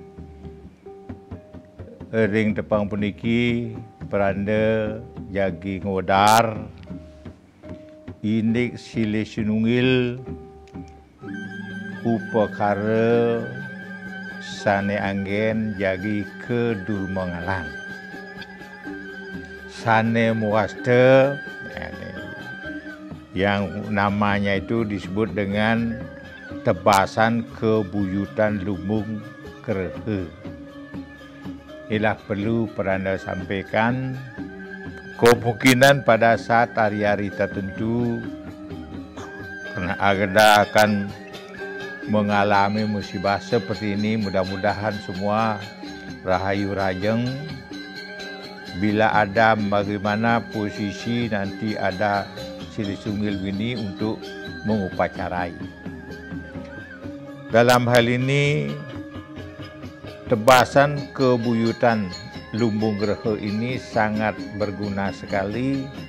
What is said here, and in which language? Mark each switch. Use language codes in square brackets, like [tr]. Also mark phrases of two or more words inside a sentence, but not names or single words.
[ban] Ring tepang puniki peranda jagi ngodar indik sile sinungil upakara sane anggen jagi kedurmangalan sane muaste [id] yang namanya itu disebut dengan tebasan kebuyutan lumbung kerehe. Inilah perlu peranda sampaikan kemungkinan pada saat hari-hari tertentu karena agenda akan mengalami musibah seperti ini. Mudah-mudahan semua rahayu rajeng. Bila ada bagaimana posisi nanti ada Sili Sungil ini untuk mengupacarai. Dalam hal ini tebasan kebuyutan lumbung gerehe ini sangat berguna sekali